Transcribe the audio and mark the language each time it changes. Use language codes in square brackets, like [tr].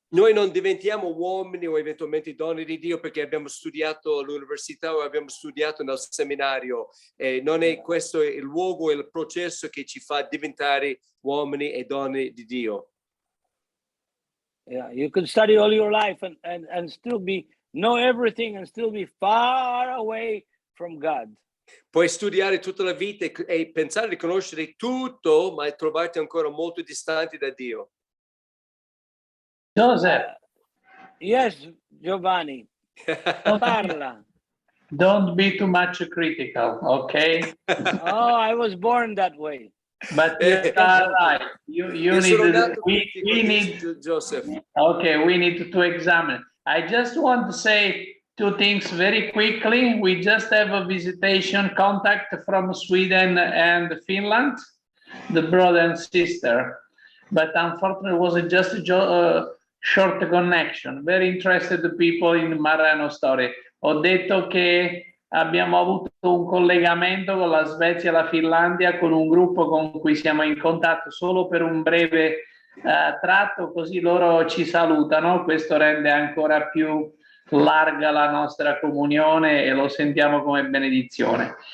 [it] Noi non diventiamo uomini o eventualmente donne di Dio perché abbiamo studiato all'università o abbiamo studiato nel seminario. Non è questo il luogo e il processo che ci fa diventare uomini e donne di Dio. [en] Yeah, you can study all your life and still know everything and still be far away from God. [it] Puoi studiare tutta la vita e pensare di conoscere tutto, ma trovarti ancora molto distanti da Dio. [en] Joseph. Yes, Giovanni. [it] Parla. [en] Don't be too much critical, okay? Oh, I was born that way. But you are right. You need, we need, Joseph. Okay, we need to examine. I just want to say two things very quickly. We just have a visitation contact from Sweden and Finland, the brother and sister. But unfortunately, it was just a short connection. Very interested people in Marrano story. [it] Ho detto che abbiamo avuto un collegamento con la Svezia e la Finlandia, con un gruppo con cui siamo in contatto solo per un breve tratto, così loro ci salutano. Questo rende ancora più larga la nostra comunione e lo sentiamo come benedizione.